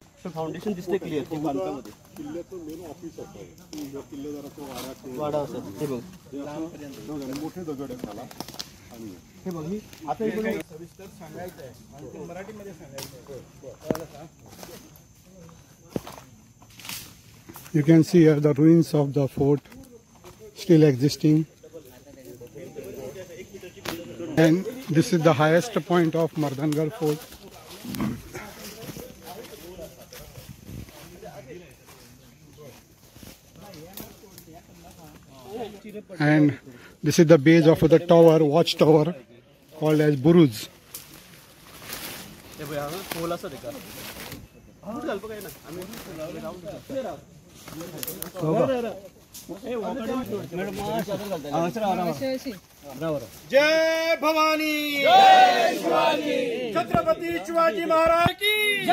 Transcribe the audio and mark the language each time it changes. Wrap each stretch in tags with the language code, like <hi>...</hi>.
<mr>Foundation दिसते clear ते बांधकामामध्ये किल्ल्याचं मेन ऑफिस असावं. जर किल्लेदाराचा वाडा असं हे बघ मोठे दगड आहेत त्याला आणि हे बघ ही आता इकडे सविस्तर सांगायचं आहे आणि ते मराठीमध्ये सांगायचं आहे.</mr> <en>You can see here the ruins of the fort still existing. And this is the highest point of Mardhangarh fort. And this is the base of the tower, watchtower, called as Buruj.</en> <mr>हे बघ हा खोल असं ते का कुठं घाल बघाय ना आम्ही जय भवानी जय शिवाजी छत्रपती शिवाजी महाराज की जय.</mr>